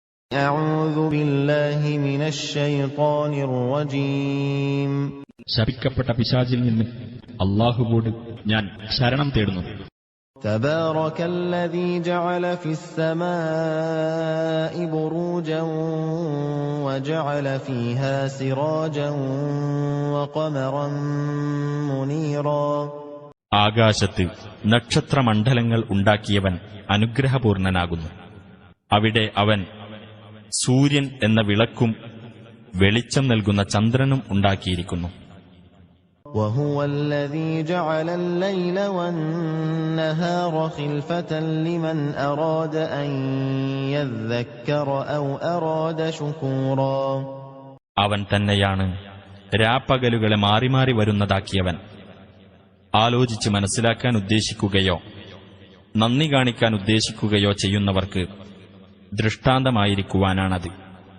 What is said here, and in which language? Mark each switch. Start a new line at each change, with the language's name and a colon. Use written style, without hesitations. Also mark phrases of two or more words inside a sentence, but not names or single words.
Arabic: أعوذ بالله من الشيطان الرجيم
Malayalam: ശപിക്കപ്പെട്ട പിശാചിൽ നിന്ന് അല്ലാഹുവോട് ഞാൻ ശരണം തേടുന്നു.
Arabic: تبارك الذي جعل في السماء بروجا وجعل فيها سراجا وقمرا منيرا.
Malayalam: ആകാശത്ത് നക്ഷത്രമണ്ഡലങ്ങൾ ഉണ്ടാക്കിയവൻ അനുഗ്രഹപൂർണനാകുന്നു. അവിടെ അവൻ സൂര്യൻ എന്ന വിളക്കും വെളിച്ചം നൽകുന്ന ചന്ദ്രനും ഉണ്ടാക്കിയിരിക്കുന്നു.
Arabic: وهو الذي جعل الليل والنهار خلفة لمن أراد أن يذكر أو أراد شكورا.
Malayalam: അവൻ തന്നെയാണ് രാപ്പകലുകളെ മാറി മാറി വരുന്നതാക്കിയവൻ. ആലോചിച്ച് മനസ്സിലാക്കാൻ ഉദ്ദേശിക്കുകയോ നന്ദി കാണിക്കാൻ ഉദ്ദേശിക്കുകയോ ചെയ്യുന്നവർക്ക് ദൃഷ്ടാന്തമായിരിക്കുവാനാണത്.